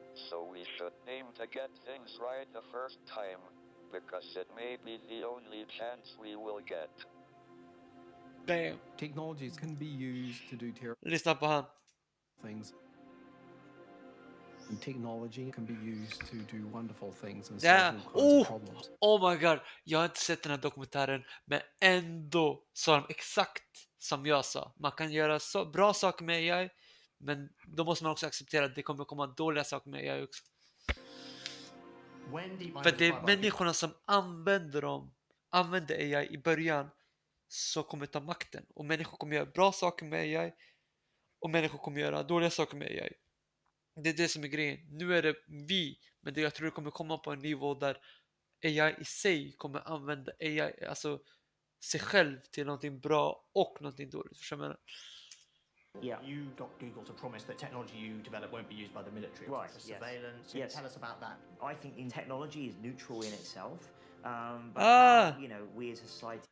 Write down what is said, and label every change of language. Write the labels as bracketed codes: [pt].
[en] So we should aim to get things right the first time, because it may be the only chance we will get. Damn. Technologies can be used to do terrible things. And technology can be used to do wonderful things and solve all kinds of problems. Oh my god, [sv] jag har inte sett den här dokumentären, men ändå sa de exakt som jag sa. Man kan göra så bra saker med AI, men då måste man också acceptera att det kommer komma dåliga saker med AI också. För det är människorna som använder AI i början så kommer ta makten. Och människor kommer göra bra saker med AI och människor kommer göra dåliga saker med AI. Det är det som är grejen. Nu är det vi, men jag tror det kommer komma på en nivå där AI i sig kommer använda AI, alltså sig själv till någonting bra och någonting dåligt. Förstår du vad jag menar? [en] Yeah. You got Google to promise that technology you develop won't be used by the military, right? For surveillance. Can you tell us about that? I think technology is neutral in itself, but how, you know, we as a society.